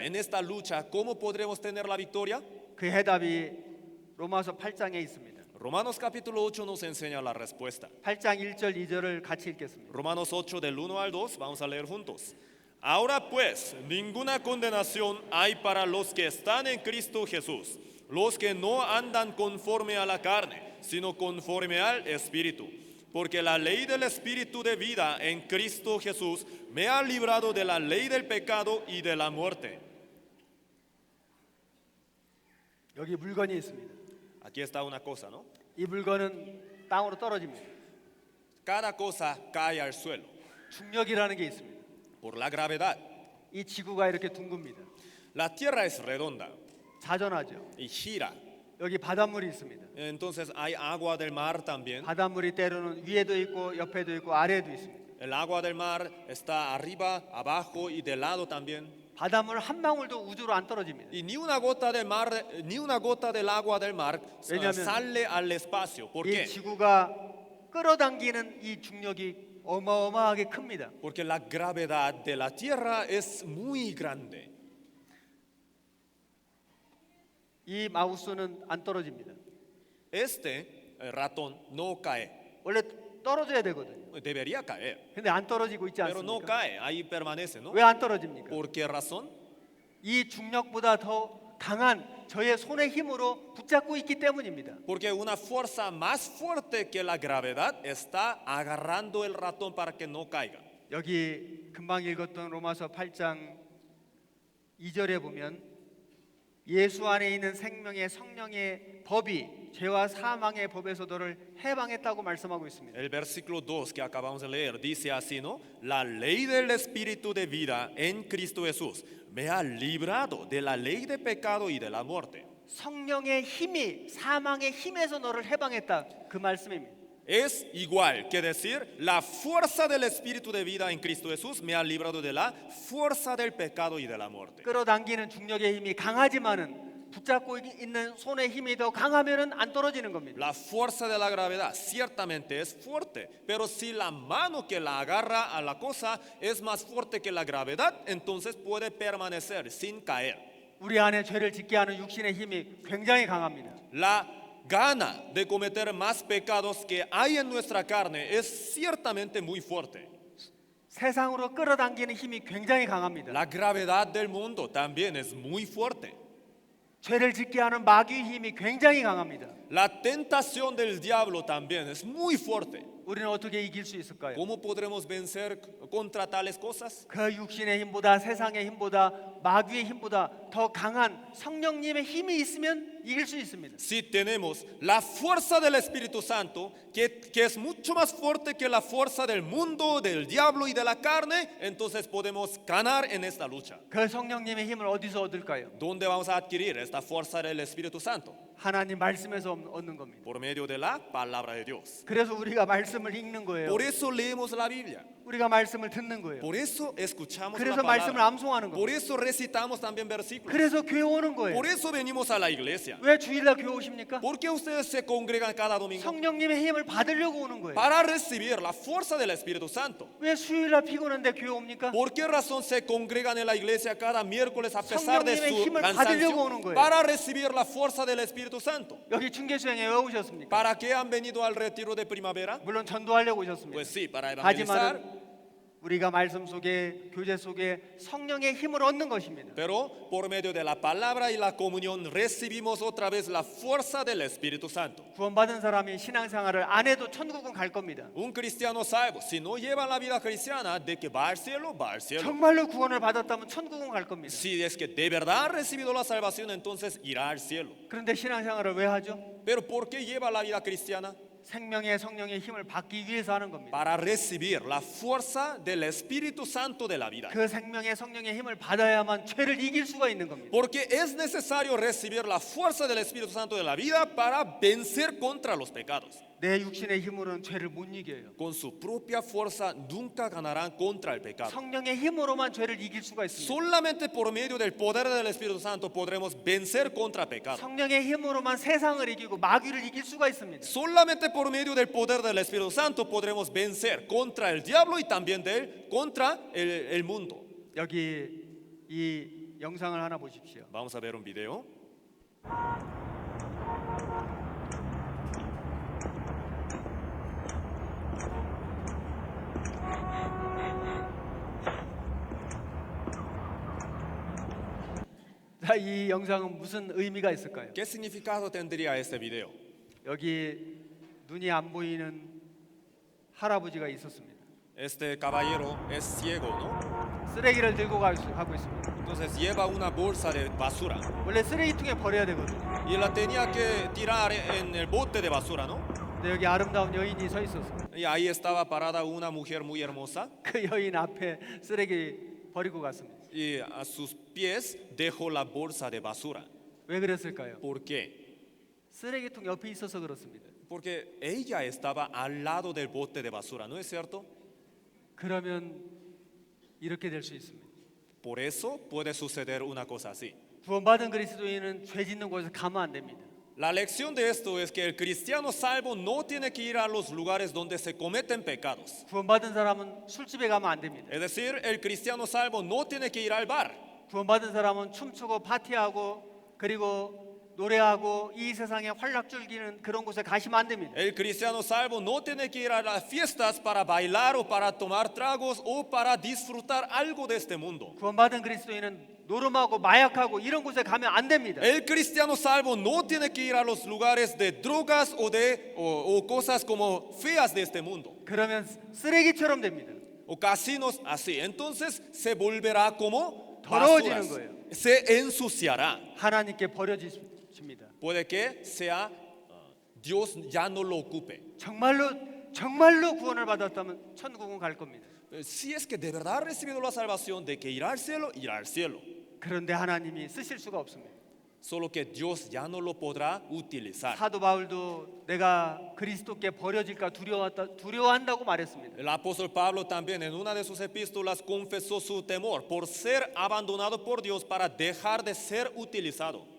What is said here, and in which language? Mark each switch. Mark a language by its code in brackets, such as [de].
[es] En esta lucha, ¿cómo podremos tener la victoria? [ko] 그 해답이 로마서 8장에 있습니다. [es] Romanos capítulo 8 nos enseña la respuesta. [ko] 8장 1절 2절을 같이 읽겠습니다. [es] Romanos 8 del 1 al 2, vamos a leer juntos. Ahora pues, ninguna condenación hay para los que están en Cristo Jesús, los que no andan conforme a la carne, sino conforme al Espíritu. Porque la ley del Espíritu de vida en Cristo Jesús me ha librado de la ley del pecado y de la muerte. [ko] 여기 물건이 있습니다. [es] Aquí está una cosa, ¿no? [ko] 이 물건은 땅으로 떨어집니다. [es] Cada cosa cae al suelo [ko] 중력이라는 게 있습니다. [es] por la gravedad. [ko] 이 지구가 이렇게 둥굽니다. [es] La tierra es redonda [ko] 자전하죠. [es] y gira. [ko] 여기 바닷물이 있습니다. [es] Entonces hay agua del mar también. [ko] 바닷물이 때로는 위에도 있고 옆에도 있고 아래에도 있습니다. [es] El agua del mar está arriba, abajo y de lado también. [ko] 바닷물 한 방울도 우주로 안 떨어집니다. [es] Y ni una gota del mar, ni una gota del agua del mar [ko] 왜냐하면 [es] sale al espacio. ¿Por [ko] 이 [es] qué? [ko] 지구가 끌어당기는 이 중력이 어마어마하게 큽니다. [es] Porque la gravedad de la tierra es muy grande. [ko] 이 마우스는 안 떨어집니다. [es] Este ratón no cae. [ko] 원래 떨어져야 되거든요. [es] Debería caer, [ko] 근데 안 떨어지고 있지 [es] pero no [ko] 않습니까? [es] cae. Ahí permanece, ¿no? [ko] 왜 안 떨어집니까? [es] ¿Por qué razón? [ko] 이 중력보다 더 강한 저의 손의 힘으로 붙잡고 있기 때문입니다. [es] Porque una fuerza más fuerte que la gravedad está agarrando el ratón para que no caiga. [ko] 여기 금방 읽었던 로마서 8장 2절에 보면 예수 안에 있는 생명의 성령의 법이 죄와 사망의 법에서 너를 해방했다고 말씀하고 있습니다. [es] El versículo 2 que acabamos de leer dice así, ¿no? La ley del Espíritu de vida en Cristo Jesús me ha librado de la ley de pecado y de la muerte. [ko] 성령의 힘이 사망의 힘에서 너를 해방했다 그 말씀입니다. [es] es igual que decir, la fuerza del Espíritu de vida en Cristo Jesús me ha librado de la fuerza del pecado y de la muerte. [ko] 끌어당기는 중력의 힘이 강하지만은 붙잡고 있는 손의 힘이 더 강하면은 안 떨어지는 겁니다. [es] La fuerza de la gravedad ciertamente es fuerte, pero si la mano que la agarra a la cosa es más fuerte que la gravedad, entonces puede permanecer sin caer. [ko] 우리 안에 죄를 짓게 하는 육신의 힘이 굉장히 강합니다. [es] La gana de cometer más pecados que hay en nuestra carne es ciertamente muy fuerte. [ko] 세상으로 끌어당기는 힘이 굉장히 강합니다. [es] La gravedad del mundo también es muy fuerte. [ko] 죄를 짓게 하는 마귀의 힘이 굉장히 강합니다. [es] La tentación del diablo también es muy fuerte. [ko] 우리는 어떻게 이길 수 있을까요? [es] ¿Cómo podremos vencer contra tales cosas? [ko] 그 육신의 힘보다 세상의 힘보다 마귀의 힘보다 더 강한 성령님의 힘이 있으면 이길 수 있습니다. [es] Si tenemos la fuerza del Espíritu Santo, que es mucho más fuerte que la fuerza del mundo, del diablo y de la carne, entonces podemos ganar en esta lucha. [ko] 그 성령님의 힘을 어디서 얻을까요? [es] ¿Dónde vamos a adquirir esta fuerza del Espíritu Santo? [ko] 하나님 말씀에서 얻는 겁니다. [es] Por medio de la palabra de Dios. [ko] 그래서 우리가 말씀을 읽는 거예요. [es] Por eso leemos la Biblia. [ko] 우리가 말씀을 듣는 거예요. [es] Por eso escuchamos la [ko] 그래서 말씀을 [es] palabra. [ko] 암송하는 [es] Por [ko] 거예요. [es] eso recitamos también versículos. [ko] 그래서 교회 오는 거예요. [es] Por eso venimos a la iglesia. [ko] 왜 주일날 교회 오십니까? [es] ¿Por qué ustedes se congregan cada domingo? [ko] 성령님의 힘을 받으려고 오는 거예요. [es] Para recibir la fuerza del Espíritu Santo. [ko] 왜 수요일날 피곤한데 교회 옵니까? [es] ¿Por qué razón se congregan en la iglesia cada miércoles a pesar de [ko] 성령님의 [es] su [ko] 힘을 받으려고 오는 [es] cansancio? [ko] 거예요. [es] Para recibir la fuerza del Espíritu Santo. [ko] 여기 중계수행에 왜 오셨습니까? [es] ¿Para qué han venido al retiro de primavera? [ko] 물론 전도하려고 오셨습니다. [es] Pues sí, para evangelizar. [ko] 하지만 우리가 말씀 속에 교제 속에 성령의 힘을 얻는 것입니다. [es] Pero por medio de la palabra y la comunión recibimos otra vez la fuerza del Espíritu Santo. [ko] 구원받은 사람이 신앙생활을 안 해도 천국은 갈 겁니다. [es] Un cristiano salvo, si no lleva la vida cristiana, de que va al cielo, va al cielo. [ko] 정말로 구원을 받았다면 천국은 갈 겁니다. [es] Si es que de verdad ha recibido la salvación, entonces irá al cielo. [ko] 그런데 신앙생활을 왜 하죠? [es] Pero ¿por qué lleva la vida cristiana? [ko] 생명의 성령의 힘을 받기 위해서 하는 겁니다. [es] Para recibir la fuerza del Espíritu Santo de la vida. [ko] 그 생명의 성령의 힘을 받아야만 죄를 이길 수가 있는 겁니다. [es] Porque es necesario recibir la fuerza del Espíritu Santo de la vida para vencer contra los pecados. [ko] 내 육신의 힘으로는 죄를 못 이겨요. [es] Con su propia fuerza nunca ganarán contra el pecado. [ko] 성령의 힘으로만 죄를 이길 수가 있습니다. [es] Solamente por medio del poder del Espíritu Santo podremos vencer contra pecado. [ko] 성령의 힘으로만 세상을 이기고 마귀를 이길 수가 있습니다. [es] Solamente por medio del poder del Espíritu Santo podremos vencer contra el diablo y también contra el mundo. [ko] 여기 이 영상을 하나 보십시오. [es] Vamos a ver un video. [ko] 자, 이 영상은 무슨 의미가 있을까요? [es] ¿Qué significado tendría este video? [ko] 여기 눈이 안 보이는 할아버지가 있었습니다. [es] Este caballero es ciego, ¿no? [ko] 쓰레기를 들고 가고 있습니다. [es] Entonces lleva una bolsa de basura [ko] 원래 쓰레기통에 버려야 되거든요. [es] y la tenía que tirar en el bote de basura, ¿no? [ko] 근데 여기 아름다운 여인이 서 있었어요. [es] Y ahí estaba parada una mujer muy hermosa [ko] 그 여인 앞에 쓰레기 버리고 갔습니다. [es] y a sus pies dejó la bolsa de basura. [ko] 왜 그랬을까요? [es] ¿Por qué? [ko] 쓰레기통 옆에 있어서 그렇습니다. [es] Porque ella estaba al lado del bote de basura, ¿no es cierto? [ko] 그러면 이렇게 될 수 있습니다. [es] Por eso puede suceder una cosa así. [ko] 구원받은 그리스도인은 죄 짓는 곳에 가면 안 됩니다. [es] La lección de esto es que el cristiano salvo no tiene que ir a los lugares donde se cometen pecados. [ko] 구원받은 사람은 술집에 가면 안 됩니다. [es] Es decir, el cristiano salvo no tiene que ir al bar. [ko] 구원받은 사람은 춤추고 파티하고 그리고 노래하고 이 세상에 활락 즐기는 그런 곳에 가시면 안 됩니다. [es] El cristiano salvo no tiene que ir a las fiestas para bailar o para tomar tragos o para disfrutar algo de este mundo. [ko] 구원받은 그리스도인은 노름하고 마약하고 이런 곳에 가면 안 됩니다. [es] El cristiano salvo no tiene que ir a los lugares de drogas o cosas como feas de este mundo. [ko] 그러면 쓰레기처럼 됩니다. [es] O casinos así. Entonces se volverá como [ko] 더러워지는 [es] basuras. [ko] 거예요. [es] Se ensuciará. [ko] 하나님께 버려지십니다. [es] Puede que sea Dios ya no lo ocupe. [ko] 정말로 구원을 받았다면 천국은 갈 겁니다. [es] Si es que de verdad ha recibido la salvación de que irá al cielo, irá al cielo. [ko] 그런데 하나님이 쓰실 수가 없습니다. [es] solo que Dios ya no lo podrá utilizar. [ko] 사도 바울도 내가 그리스도께 버려질까 두려워한다고 말했습니다. [es] El apóstol Pablo también en una de sus epístolas confesó su temor por ser abandonado por Dios para dejar de ser utilizado.